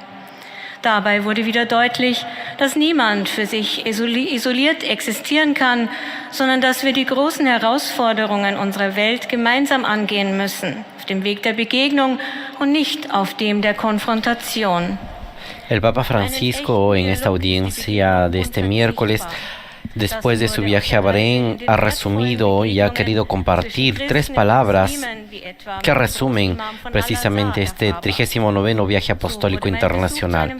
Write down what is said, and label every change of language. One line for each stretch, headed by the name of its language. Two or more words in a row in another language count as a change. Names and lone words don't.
German: Dabei wurde wieder deutlich, dass niemand für sich isoliert existieren kann, sondern dass wir die großen Herausforderungen unserer Welt gemeinsam angehen müssen, auf dem Weg der Begegnung und nicht auf dem der Konfrontation.
Spanish: El Papa Francisco, en esta audiencia de este miércoles, después de su viaje a Bahrein, ha resumido y ha querido compartir 3 palabras que resumen precisamente este 39º viaje apostólico internacional.